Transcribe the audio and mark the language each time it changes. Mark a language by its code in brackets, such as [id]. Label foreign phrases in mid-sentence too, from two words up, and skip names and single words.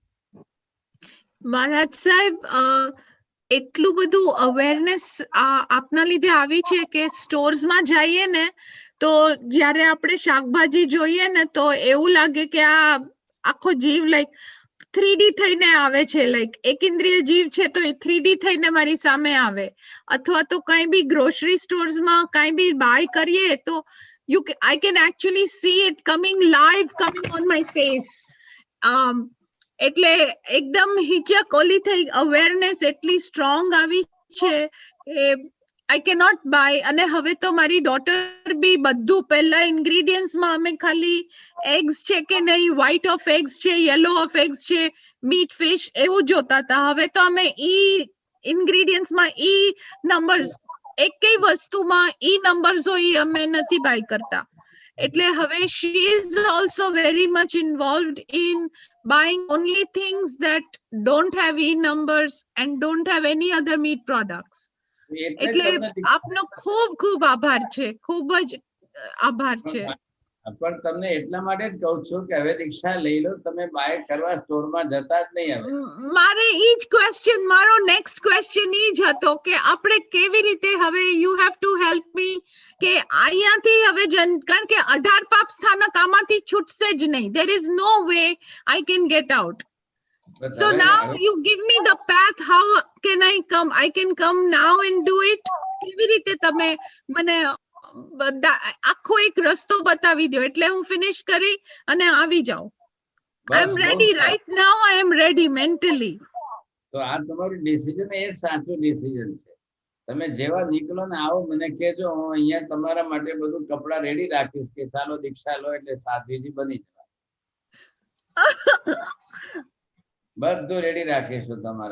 [gu] મહારાજ સાહેબ એટલું બધું અવેરનેસ આપના લીધે આવી છે કે સ્ટોર્સમાં જઈએ ને તો જ્યારે આપણે શાકભાજી જોઈએ ને તો એવું લાગે કે આ આખો જીવ લાઈક 3D થઈને આવે છે લાઈક એક ઇન્દ્રિય જીવ છે તો એ 3D થઈને મારી સામે આવે અથવા તો કઈ બી [en] grocery storesમાં [gu] કઈ બી બાય કરીએ તો [en] I can actually see it coming live coming on my face [gu] એટલે એકદમ હિચક ઓલી થઈ અવેરનેસ એટલી સ્ટ્રોંગ આવી છે કે [en] I cannot buy [gu] અને હવે તો મારી ડોટર બી બધું પહેલા ઇન્ગ્રેડિયન્ટ્સમાં અમે ખાલી એગ્સ છે કે નહીં [en] white of eggs [gu] છે [en] yellow of eggs [gu] છે મીટ ફિશ એવું જોતા હતા હવે તો અમે ઇન્ગ્રેડિયન્ટ્સમાં નંબર્સ એકેય વસ્તુમાં નંબર્સ હોય અમે નથી બાય કરતા એટલે હવે [en] she is also very much involved in buying only things that don't have numbers and don't have any other meat products [gu] એટલે આપનો ખૂબ ખૂબ આભાર છે ખૂબ જ આભાર છે પણ તમને એટલા માટે જ કહું છું કે હવે દીક્ષા લઈ લો તમે બાય કરવા સ્ટોરમાં જતા જ નહીં હવે મારે ઈ જ ક્વેશ્ચન મારો [en] next question [gu] ઈ જ હતો કે આપણે કેવી રીતે હવે [en] you have to help me [gu] કે અહીંયાથી હવે કારણ કે 18 પાપ સ્થાનક આમાંથી છૂટશે જ નહીં [en] there is no way I can get out so now you give me the path how can I can come now and do it [gu] કેવી રીતે તમે મને આખો એક રસ્તો બતાવી દો એટલે હું ફિનિશ કરી અને આવી જાઉં [en] I am ready right now I am ready mentally [gu] તો આ તમારું ડિસિઝન એ સાચું ડિસિઝન છે તમે જેવા નીકળો ને આવો મને કહેજો હું અહીંયા તમારા માટે બધું કપડા રેડી રાખીશ કે ચાલો દીક્ષા લો એટલે સાધ્વીજી બની જવા બધું રેડી રાખીશું તમારા